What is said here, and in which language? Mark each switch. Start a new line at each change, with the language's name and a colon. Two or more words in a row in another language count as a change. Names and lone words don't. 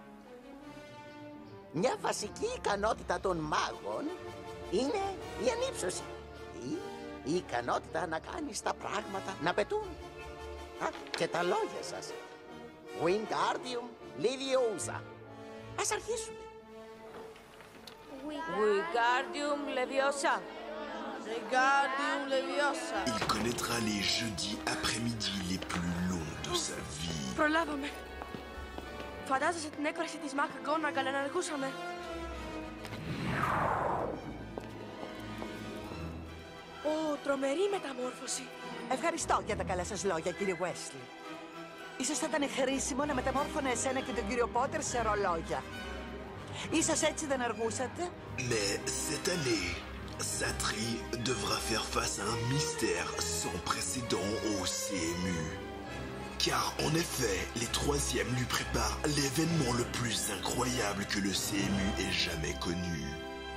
Greek: Μια βασική ικανότητα των μάγων είναι η ανύψωση. Ή η ικανότητα να κάνεις τα πράγματα να πετούν. Και τα λόγια σας. Wingardium Leviosa. Ας αρχίσουμε. Wingardium Leviosa. Wingardium Leviosa.
French: Il connaîtra les jeudis après-midi les plus longs de sa vie.
Greek: Προλάβαμε. Φαντάζεσαι την έκφραση της McGonagall να αργούσαμε. Ω, τρομερή μεταμόρφωση. Ευχαριστώ για τα καλά σας λόγια, κύριε Weasley. Ίσως θα ήταν χρήσιμο να μεταμόρφωνε εσένα και τον κύριο Πότερ σε ρολόγια. Ίσως έτσι δεν αργούσατε.
French: Mais cette année, Satri devra faire face à un mystère sans précédent au CMU. Car en effet, les troisièmes lui préparent l'événement le plus incroyable que le CMU ait jamais connu.